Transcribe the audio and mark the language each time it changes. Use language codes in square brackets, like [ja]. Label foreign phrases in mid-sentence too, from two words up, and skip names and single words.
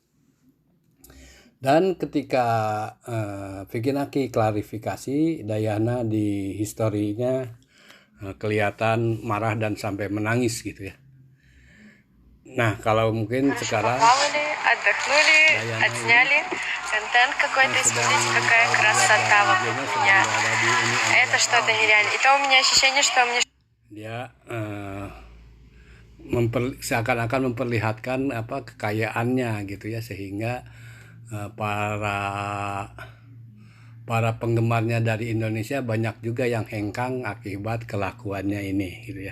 [id] Dan ketika Vicky Naki klarifikasi, Dayana di historinya kelihatan marah dan sampai menangis gitu ya. Nah, kalau mungkin sekarang Dayana [ru] контент какой-то, смотрите, какая красота вокруг меня. Это что-то нереально. И то у меня ощущение, что мне... [id] Dia seakan-akan memperlihatkan kekayaannya gitu ya, sehingga para penggemarnya dari Indonesia banyak juga yang hengkang akibat kelakuannya ini gitu ya.